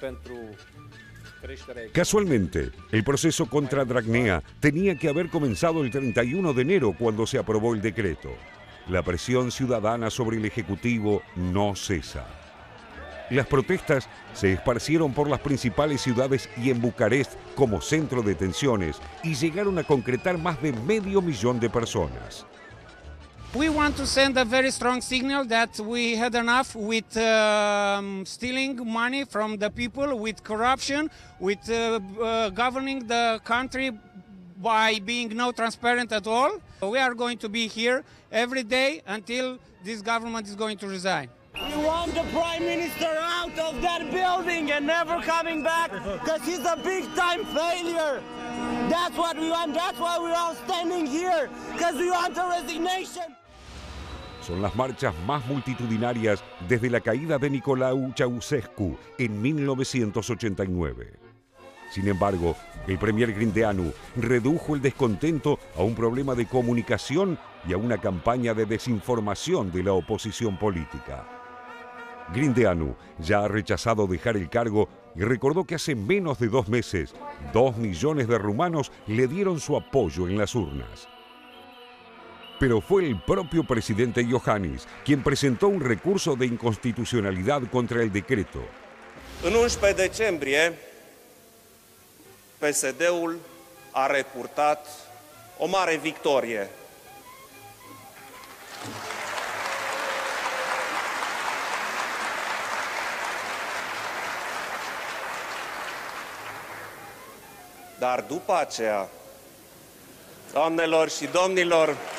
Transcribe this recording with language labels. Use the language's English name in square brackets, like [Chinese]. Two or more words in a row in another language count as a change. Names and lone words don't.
[Spanish] Casualmente, el proceso contra Dragnea tenía que haber comenzado el 31 de enero cuando se aprobó el decreto. la presión ciudadana sobre el Ejecutivo no cesa. Las protestas se esparcieron por las principales ciudades y en Bucarest como centro de tensiones y llegaron a concretar más de 500.000 de personas. [English] We want to send a very strong signal that we had enough with stealing money from the people, with corruption, with governing the country by being no transparent at all. We are going to be here every day until this government is going to resign. We want the Prime Minister out of that building and never coming back because he's a big-time failure. That's what we want. That's why we're all standing here, because we want a resignation. [Spanish] Son las marchas más multitudinarias desde la caída de Nicolae Ceausescu en 1989. Sin embargo, el premier Grindeanu redujo el descontento a un problema de comunicación y a una campaña de desinformación de la oposición política. Grindeanu ya ha rechazado dejar el cargo y recordó que hace menos de 2 meses, 2 millones de rumanos le dieron su apoyo en las urnas. Pero fue el propio presidente Iohannis quien presentó un recurso de inconstitucionalidad contra el decreto. [Romanian] În 11 decembrie, PSD-ul a repurtat o mare victorie. Dar după aceea, doamnelor și domnilor,